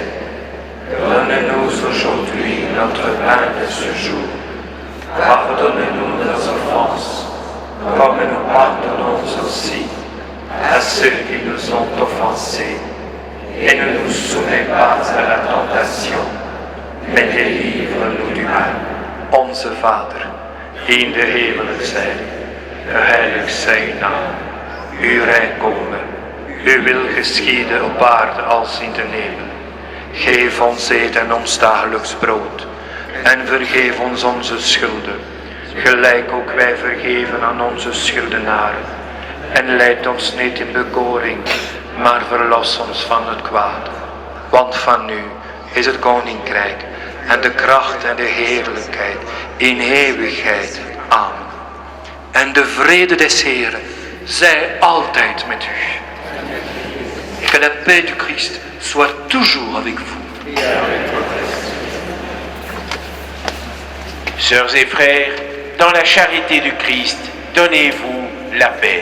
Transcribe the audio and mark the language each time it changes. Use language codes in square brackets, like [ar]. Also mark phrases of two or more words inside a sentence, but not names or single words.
[fr] Donne-nous aujourd'hui notre pain de ce jour. Pardonne-nous nos offenses, comme nous pardonnons aussi à ceux qui nous ont offensés. Et ne nous soumets pas à la tentation, mais délivre-nous du mal. [nl] Onze Vader, die in de hemelen zijt, geheiligd zij uw naam. Uw rijk komen, uw wil geschieden op aarde als in de hemel. Geef ons eten ons dagelijks brood en vergeef ons onze schulden, gelijk ook wij vergeven aan onze schuldenaren. En leid ons niet in bekoring, maar verlos ons van het kwaad. Want van u is het koninkrijk en de kracht en de heerlijkheid in eeuwigheid. Amen. En de vrede des Heren zij altijd met u. [fr] Et que la paix du Christ soit toujours avec vous. Sœurs et frères, dans la charité du Christ, donnez-vous la paix.